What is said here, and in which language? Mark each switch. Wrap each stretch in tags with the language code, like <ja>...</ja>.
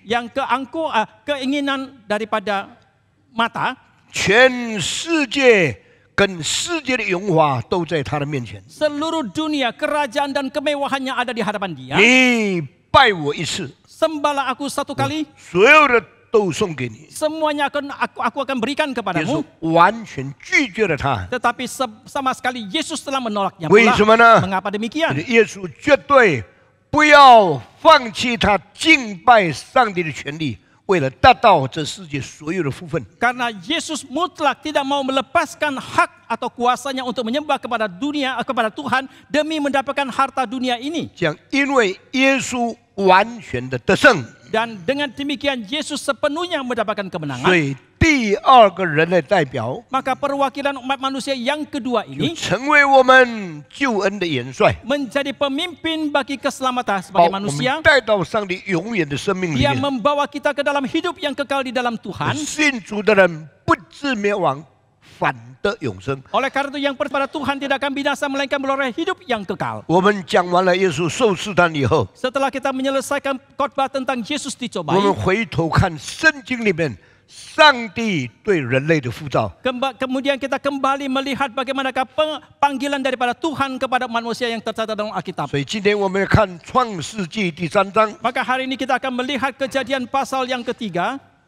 <id>yang keinginan daripada mata.</id> <zh>全世界跟世界的荣华都在他的面前。</zh> <id>Seluruh dunia, kerajaan dan kemewahannya ada di hadapan dia.</id> <zh>你拜我一次，</zh> <id>Sembahlah aku satu kali,</id> <zh>所有的都送给你。</zh> <id>semuanya aku akan berikan</id> <zh>耶稣</zh> <id>kepadamu.</id> <zh>完全拒绝了他，</zh> <id>Tetapi sama sekali Yesus telah menolaknya</id> <zh>为</zh> <id>pula.</id> <zh>什么呢？</zh> <id>Mengapa</id> <zh>因</zh> <id>demikian?</id> <zh>为耶稣绝对不要放弃他敬拜上帝的权利，为了达到这世界所有的福分。</zh> <id>Karena Yesus mutlak tidak mau melepaskan hak atau kuasanya untuk menyembah kepada dunia, kepada Tuhan demi mendapatkan harta dunia ini.</id> <zh>讲，因为耶稣完全的得胜，</zh> <id>Dan dengan demikian Yesus sepenuhnya mendapatkan</id> <zh>所以第二个人类代表</zh> <id>Maka perwakilan umat manusia yang kedua</id> <zh>就</zh> <id>ini</id> <zh>成为我们救恩的元帅，</zh> <id>menjadi pemimpin bagi keselamatan</id> <zh>把</zh> <id>sebagai</id> <zh>我们</zh> <id>manusia.</id> <zh>带到上帝永远的生命里</zh> <id>Dia</id> <zh>面。</zh> <id>membawa kita ke dalam hidup yang kekal di dalam Tuhan.</id> <zh>信主的人不至灭亡，反得永生。</zh> <id>Oleh karena itu yang percaya pada Tuhan tidak akan binasa melainkan beroleh hidup yang kekal.</id> <zh>我们讲完了耶稣受试探以后，</zh> <id>Setelah kita menyelesaikan khotbah tentang Yesus</id> <zh>我</zh> <id>dicobai,</id> <zh>们回头看圣经里面上帝对人类的呼召。</zh> <id>kemudian kita kembali melihat bagaimanakah panggilan daripada Tuhan kepada manusia yang tercatat dalam Alkitab.</id> <zh>所以今天我们看创世纪第3章，</zh> <id>Maka hari ini kita akan melihat Kejadian pasal yang ketiga.</id>